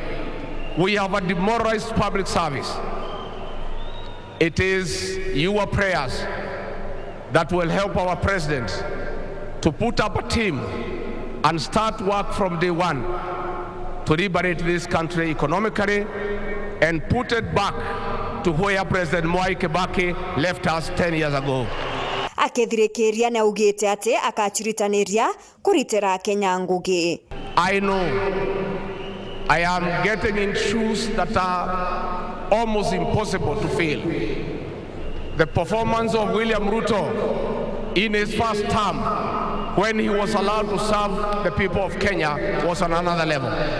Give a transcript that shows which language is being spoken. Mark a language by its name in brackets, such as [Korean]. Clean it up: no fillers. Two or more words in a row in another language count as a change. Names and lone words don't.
[English] We have a demoralized public service. It is your prayers that will help our president to put up a team and start work from day one to liberate this country economically and put it back to where President Mwai Kibaki left us 10 years ago. [Meru] Akethirikiria na ugite ati akachiritaniria kuritera Kenya ngugi. [English] I know I am getting in shoes that are almost impossible to fill. The performance of William Ruto in his first term, when he was allowed to serve the people of Kenya, was on another level.